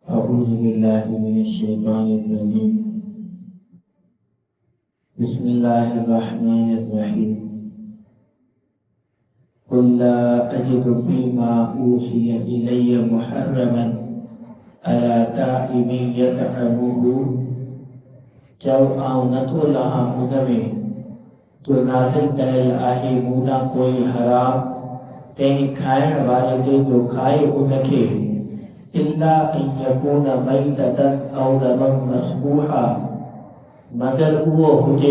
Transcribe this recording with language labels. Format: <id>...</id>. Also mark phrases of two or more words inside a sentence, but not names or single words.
<ar>أعوذ بالله من الشيطان الرجيم بسم الله الرحمن الرحيم قل لا أجد فيما أوحي إلي محرما على طاعم يطعمه</ar> <sd>चओ आउं नथो लहां हुन में जो नाज़िल कयल आहे मूं कोई हराम तंहिं खाइण वारे ते जो खाए उनखे</sd> <ar>إلا أن يكون ميتة أو دما مسفوحا</ar> <sd>मगर उहो हुजे</sd>